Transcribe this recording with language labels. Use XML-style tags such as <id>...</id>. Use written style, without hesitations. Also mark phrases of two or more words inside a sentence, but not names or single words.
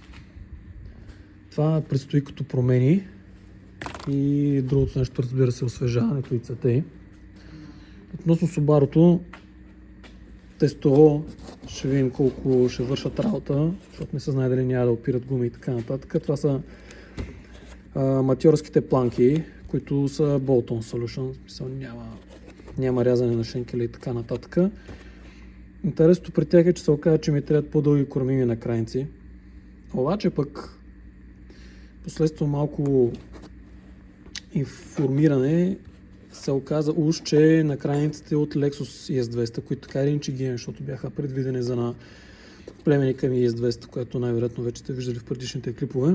<bg>Това предстои като промени и другото нещо, разбира се, освежаването и цветей. Относно Subaru-то, тестово ще видим колко ще вършат работа, защото не се знае дали няма да опират гуми и така нататък. Това са матьорските планки, които са</bg> <en>bolt-on solution,</en> <bg>в смисъл няма рязане на шенкели и така нататък. Интересното при тях е, че се оказа, че ми трябват по-дълги кормими на крайници. Обаче пък последствие малко информиране се оказа уж, че на крайниците от Lexus ES200, които така или иначе ги, защото бяха предвидени за на племеника ми ES200, което най-вероятно вече сте виждали в предишните клипове.</bg>